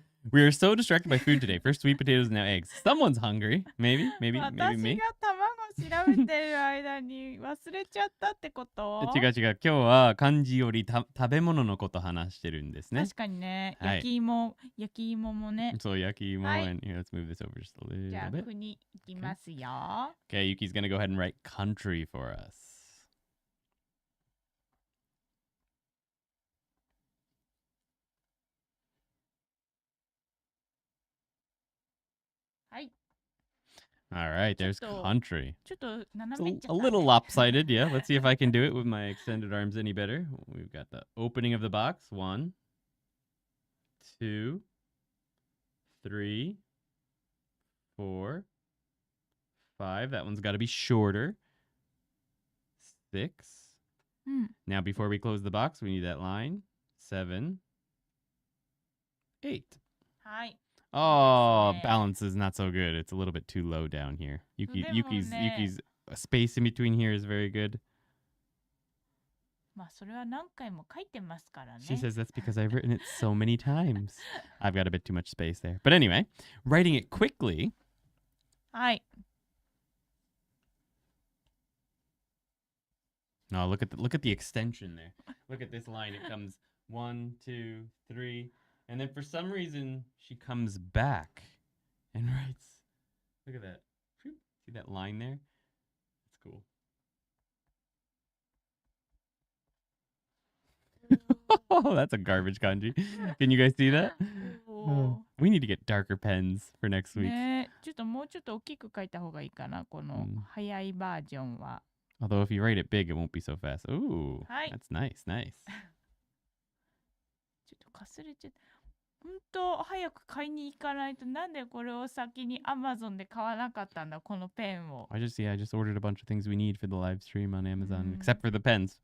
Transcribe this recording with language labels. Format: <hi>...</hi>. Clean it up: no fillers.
<en>We are so distracted by food today. First sweet potatoes and now eggs. Someone's hungry. Maybe me.</en> <ja>私が卵調べてる間に忘れちゃったってこと？違う。今日は漢字より食べ物のこと話してるんですね。確かにね。焼き芋もね。そう、焼き芋。</ja> <en>And here, let's move this over just a little bit.</en> <ja>じゃあ、国いきますよ。</ja> <en>Okay, Yuki's gonna go ahead and write country for us.</en> <ja>はい。</ja> <en>All right, there's country.</en> <ja>ちょっと斜めっちゃった。</ja> <en>A little lopsided, yeah. Let's see if I can do it with my extended arms any better. We've got the opening of the box. 1, 2, 3, 4, 5. That one's got to be shorter. 6. Now, before we close the box, we need that line. 7, 8.</en> <ja>はい。</ja> <en>Oh, balance is not so good. It's a little bit too low down here. Yuki's space in between here is very good.</en> <ja>まあそれは何回も書いてますからね。</ja> <en>She says that's because I've written it so many times. I've got a bit too much space there. But anyway, writing it quickly.</en> <ja>はい。</ja> <en>Oh, look at the extension there. Look at this line. It comes 1, 2, 3. And then for some reason, she comes back and writes. Look at that. See that line there? That's cool. Oh, that's a garbage kanji. Can you guys see that? We need to get darker pens for next week.</en> <ja>ね、ちょっともうちょっと大きく書いた方がいいかな、この早いバージョンは。</ja> <en>Although if you write it big, it won't be so fast. Ooh,</en> <ja>はい。</ja> <en>that's nice, nice.</en> <ja>ちょっとかすれちゃった。本当早く買いに行かないと。なんでこれを先に Amazon で買わなかったんだ、このペンを。</ja> <en>I just ordered a bunch of things we need for the live stream on Amazon, except for the pens.</en>